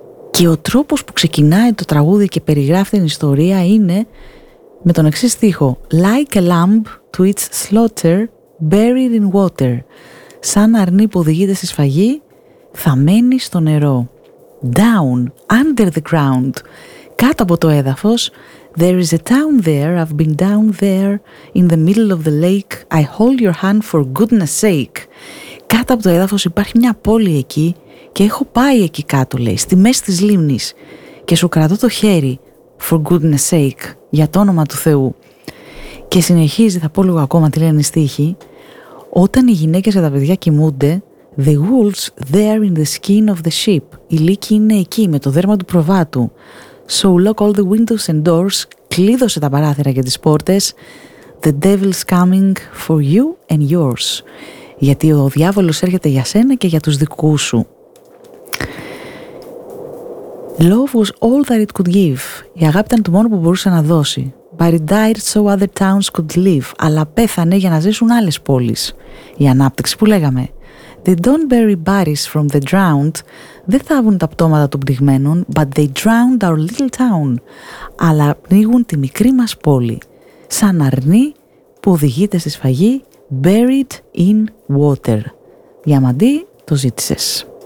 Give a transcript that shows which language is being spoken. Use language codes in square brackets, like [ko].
[el] Και ο τρόπος που ξεκινάει το τραγούδι και περιγράφει την ιστορία είναι με τον εξής στίχο: [en] Like a lamb to its slaughter, buried in water. [el] Σαν αρνί που οδηγείται στη σφαγή, θαμένη στο νερό. [en] Down, under the ground, [el] κάτω από το έδαφος. [en] There is a town there, I've been down there, in the middle of the lake, I hold your hand for goodness sake. [el] Κάτω από το έδαφος υπάρχει μια πόλη εκεί και έχω πάει εκεί κάτω, λέει, στη μέση της λίμνης, και σου κρατώ το χέρι, [en] for goodness sake, [el] για το όνομα του Θεού. Και συνεχίζει, θα πω λίγο ακόμα τι λένε οι στίχοι: όταν οι γυναίκες και τα παιδιά κοιμούνται, [en] the wolves there in the skin of the sheep, [el] η λύκη είναι εκεί με το δέρμα του προβάτου. [en] So lock all the windows and doors, [el] κλείδωσε τα παράθυρα και τις πόρτες. [en] The devil's coming for you and yours. [el] Γιατί ο διάβολος έρχεται για σένα και για τους δικούς σου. [en] Love was all that it could give. [el] Η αγάπη ήταν το μόνο που μπορούσε να δώσει. [en] But it died so other towns could live. [el] Αλλά πέθανε για να ζήσουν άλλες πόλεις. Η ανάπτυξη που λέγαμε. [en] They don't bury bodies from the drowned. [el] Δεν θάβουν τα πτώματα των πνιγμένων, [en] but they drowned our little town. [el] Αλλά πνίγουν τη μικρή μας πόλη, σαν αρνί που οδηγείται στη σφαγή, [en] buried in water. [el] Διαμαντή, το ζήτησες.